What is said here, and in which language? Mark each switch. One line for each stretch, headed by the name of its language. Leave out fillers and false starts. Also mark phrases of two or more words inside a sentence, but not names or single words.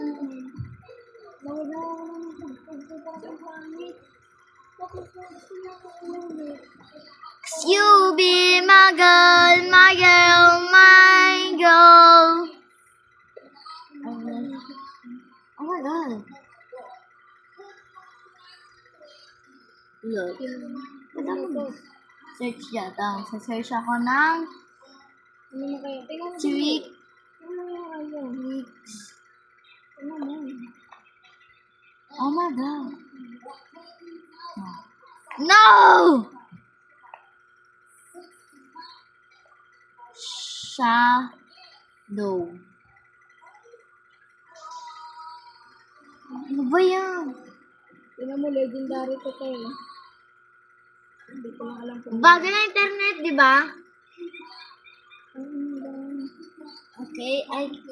English: You be my girl, my girl, my girl. Oh my god. Look.
Filipino: Search yata. Search ako ng tweaks.
English: Oh my god. No! Shadow.
Filipino: Ano ba yan? Tingnan mo, legendary to kayo. Hindi ko lang alam kung Bago na internet, di ba? Okay, ay...